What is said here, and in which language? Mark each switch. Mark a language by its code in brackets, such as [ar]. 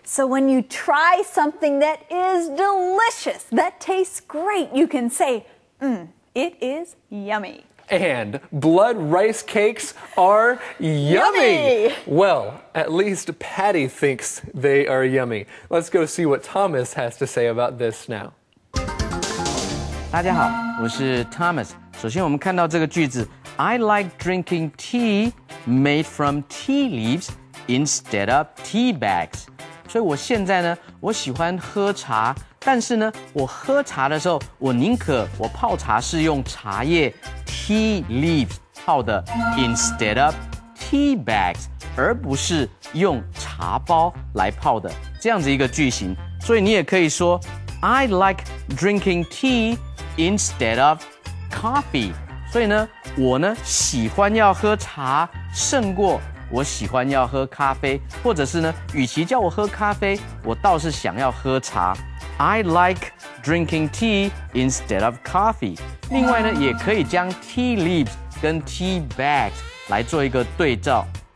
[en] So when you try something that is delicious, that tastes great, you can say, it is yummy. And blood rice cakes are yummy. Well, at least Patty thinks they are yummy. Let's go see what Thomas has to say about this now. [zh] 大家好，我是 Thomas。首先，我们看到这个句子 [en] ，I like drinking tea made from tea leaves instead of tea bags。 [zh] 所以我现在呢，我喜欢喝茶，但是呢，我喝茶的时候，我宁可我泡茶是用茶叶 tea leaves 泡的 [en] instead of tea bags， [zh] 而不是用茶包来泡的这样子一个句型。所以你也可以说 [en] I like drinking tea instead of coffee。 [zh] 所以呢，我呢喜欢要喝茶胜过我喜欢要喝咖啡，或者是呢，与其叫我喝咖啡，我倒是想要喝茶。 [en] I like drinking tea instead of coffee。 [zh] 另外呢，也可以将 tea leaves 跟 tea bags 来做一个对照。